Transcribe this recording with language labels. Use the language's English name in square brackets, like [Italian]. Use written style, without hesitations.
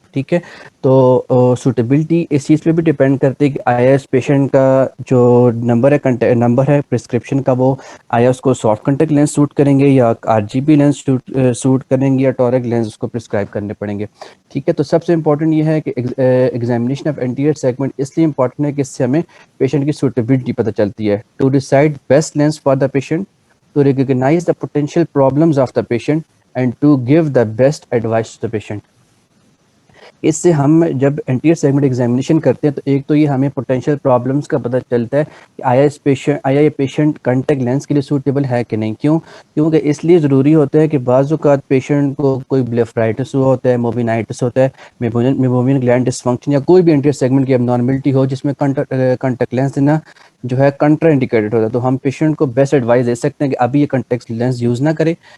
[Urdu] ٹھیک ہے, تو سوٹیبلٹی اس چیز پہ بھی ڈپینڈ کرتی ہے کہ آیا اس پیشنٹ کا جو نمبر ہے پرسکرپشن کا, وہ آیا اس کو سافٹ کانٹیکٹ لینس سوٹ کریں گے یا RGB لینس سوٹ کریں گے یا ٹورک لینس اس کو پرسکرائب کرنے پڑیں گے. ٹھیک ہے, تو سب سے امپورٹنٹ یہ ہے کہ [English] examination of anterior segment [Urdu] اس لیے امپورٹنٹ ہے کہ اس سے ہمیں پیشنٹ کی سوٹیبلٹی پتہ چلتی ہے. [English] To decide best lens for the patient, to recognise the potential problems of the patient and to give the best advice to the patient. [Urdu] اس سے ہم جب انٹیریئر سیگمنٹ ایگزامینیشن کرتے ہیں تو ایک تو یہ ہمیں پوٹینشیل پرابلمس کا پتہ چلتا ہے کہ آیا یہ پیشنٹ کانٹیکٹ لینس کے لیے سوٹیبل ہے کہ نہیں. کیونکہ اس لیے ضروری ہوتا ہے کہ بعض اوقات پیشنٹ کو کوئی بلیفرائٹس ہوا ہوتا ہے, موبینائٹس ہوتا ہے, میبومین گلینڈ ڈسفنکشن یا کوئی بھی انٹیریئر سیگمنٹ کی ابنارملٹی ہو جس میں کانٹیکٹ لینس دینا جو ہے کنٹرا انڈیکیٹڈ ہوتا ہے, تو ہم پیشنٹ کو بیسٹ ایڈوائس دے سکتے ہیں کہ ابھی یہ کانٹیکٹ لینس یوز نہ کرے.